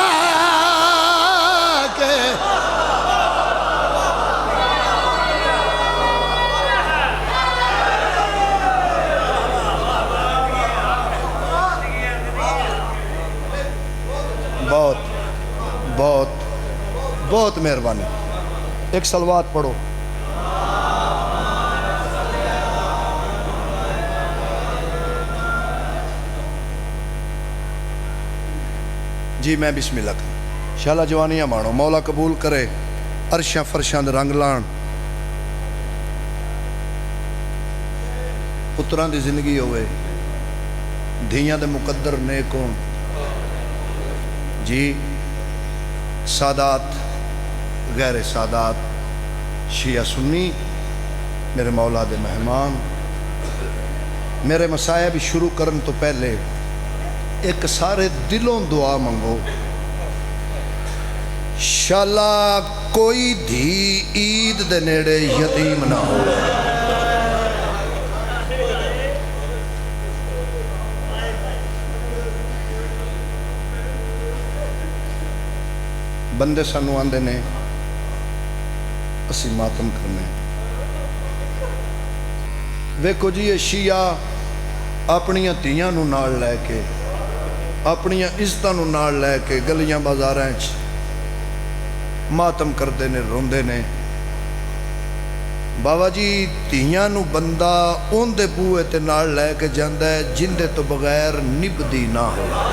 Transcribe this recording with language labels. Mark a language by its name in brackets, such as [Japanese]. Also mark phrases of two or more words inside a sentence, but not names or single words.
[Punjabi] کے بہت بہت بہت مہربانی ایک صلوات پڑھو جی میں بسم اللہ کروں شالا جوانیاں مانو مولا قبول کرے عرشاں فرشاں دے رنگ لان پتراں دی زندگی ہوئے دھیاں دے مقدر نیک ہون جی سادات غیر سادات شیعہ سنی میرے مولا دے مہمان میرے مسائب شروع کرن تو پہلے ایک سارے دلوں دعا منگو شالا کوئی دھی عید دے نیڑے یتیم نہ ہو بندے سانو آندے نے اسی ماتم کرنے ویکھو جی یہ شیعہ اپنیاں تیاں نو نال لے کے اپنیاں عزتاں نو نال لے کے گلیاں بازاراں وچ ماتم کردے نے روندے نے ਬਾਬਾ ਜੀ ਧੀਆਂ ਨੂੰ ਬੰਦਾ ਉਹਦੇ ਬੂਹੇ ਤੇ ਨਾਲ ਲੈ ਕੇ ਜਾਂਦਾ ਹੈ ਜਿੰਦੇ ਤੋਂ ਬਗੈਰ ਨਿਭਦੀ ਨਾ ਹੋ।